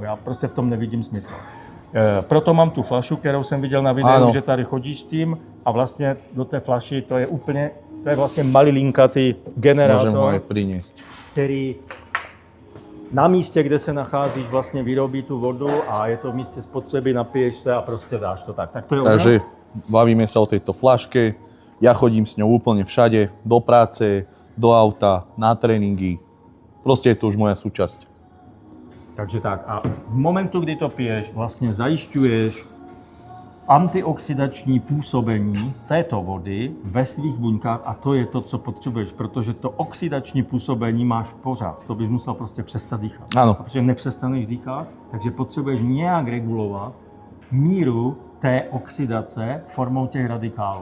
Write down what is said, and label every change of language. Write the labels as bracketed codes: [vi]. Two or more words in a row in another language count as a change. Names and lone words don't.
[cs] Já prostě v tom nevidím smysl. Proto mám tu flašu, kterou jsem viděl na videu, že tady chodíš s tím a vlastně do té flaši to je vlastně malilinkatý generátor, který na místě, kde se nacházíš, vlastně vyrobí tu vodu a je to v místě spotřeby, napiješ se a prostě dáš to tak. To je [sk] Takže bavíme sa o tejto flaške, ja chodím s ňou úplne všade, do práce, do auta, na tréninky, proste je to už moja súčasť. [cs] Takže tak a v momentu, kdy to piješ, vlastně zajišťuješ antioxidační působení této vody ve svých buňkách a to je to, co potřebuješ, protože to oxidační působení máš pořád. To bys musel prostě přestat dýchat. Ano. Protože nepřestaneš dýchat, takže potřebuješ nějak regulovat míru té oxidace formou těch radikálů.